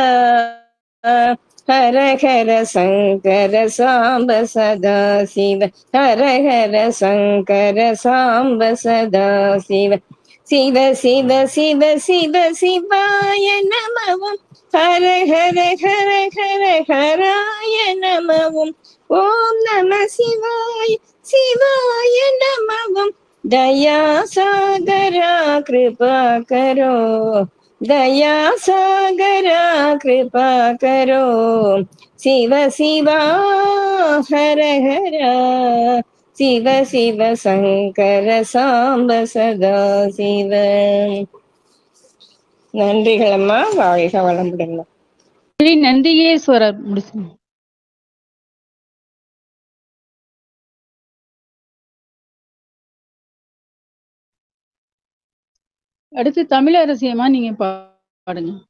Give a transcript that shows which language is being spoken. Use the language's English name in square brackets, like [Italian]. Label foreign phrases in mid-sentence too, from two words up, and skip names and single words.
[Tamil] ஹர ஹர சங்கர சாம்ப சதா சிவ ஹர ஹர சங்கர சாம்ப சதா சிவ சிவ சிவ சிவ சிவ சிவாய நமவும் ஹர ஹர ஹர ஹர ஹராய நமவும் ஓம் நம சிவாய சிவாய நமவும் [Hindi] दया सागरा कृपा करो दया सागरा कृपा करो शिव शिवा हर हर शिव शिव शंकर [Tamil] சாம்ப சதா சிவ. நன்றிகளம்மா. வாழ்க வளமுடன். ஸ்ரீ நந்திகேஸ்வரர் முடிச்சு. அடுத்து தமிழரசியம்மா நீங்க பாடுங்க.